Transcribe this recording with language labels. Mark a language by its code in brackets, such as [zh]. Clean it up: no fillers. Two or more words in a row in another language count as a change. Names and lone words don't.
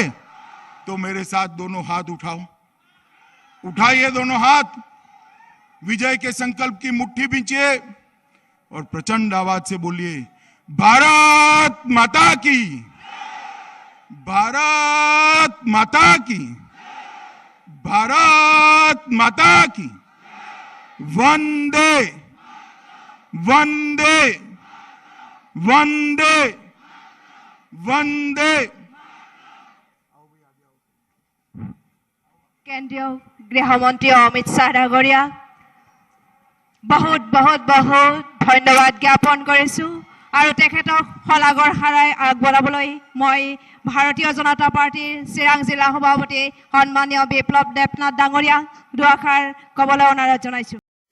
[hi] तो मेरे साथ दोनों हाथ उठाओ, उठाइए दोनों हाथ, विजय के संकल्प की मुट्ठी बींचिए और प्रचंड आवाज से बोलिए, भारत माता की, भारत माता की, भारत माता की, वंदे वंदे वंदे वंदे। [as] কেন্দ্ৰীয় গৃহমন্ত্ৰী অমিত শ্বাহ ডাঙৰীয়া, বহুত বহুত বহুত ধন্যবাদ জ্ঞাপন কৰিছোঁ। আৰু তেখেতক শলাগৰ শৰাই আগবঢ়াবলৈ মই ভাৰতীয় জনতা পাৰ্টিৰ চিৰাং জিলা সভাপতি সন্মানীয় বিপ্লৱ দেৱনাথ ডাঙৰীয়াক দুআষাৰ ক'বলৈ অনুৰোধ জনাইছোঁ।